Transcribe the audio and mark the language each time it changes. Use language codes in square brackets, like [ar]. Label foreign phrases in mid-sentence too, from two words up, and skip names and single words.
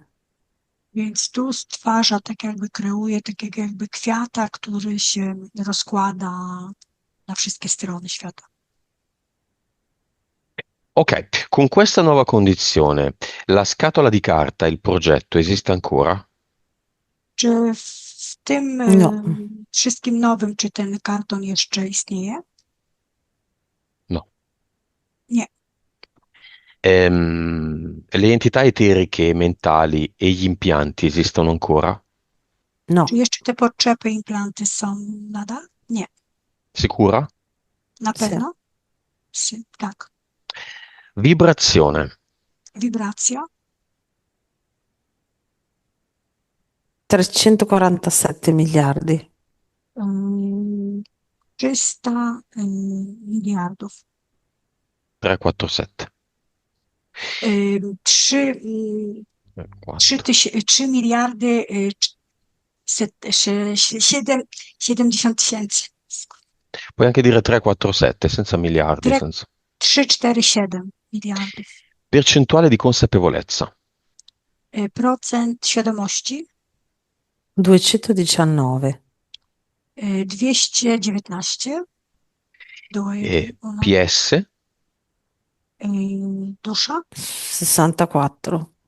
[pl] Więc tu stwarza, tak jakby kreuje, tak jakby kwiata, który się rozkłada na wszystkie strony świata. [it] Ok, con questa nuova condizione, la scatola di carta, il progetto, esiste ancora? [pl] Czy w tym [it] No, [pl] wszystkim nowym, czy ten karton jeszcze istnieje? [it] No. [pl] Nie. [it] Le entità eteriche, mentali e gli impianti esistono ancora? [pl] Czy [it] no, [pl] jeszcze te potrzeby, implanty są nadal? Nie. [it] Sicura? [pl] Na [it] sì. [pl] pewno? Tak. [it] Vibrazione. [pl] Wibracja [it] 347 miliardi. [pl] 300 miliardów. [it] 347. 3, 4. [pl] 3 miliardy 70 tysięcy. [it] Puoi anche dire 347 senza miliardi, senza. [pl] 3, 4, 7 miliardów. [it] Percentuale di consapevolezza. [pl] Procent świadomości [it] 219. [pl] 219. [it] E [pl] Ona. PS. Dusza 64%.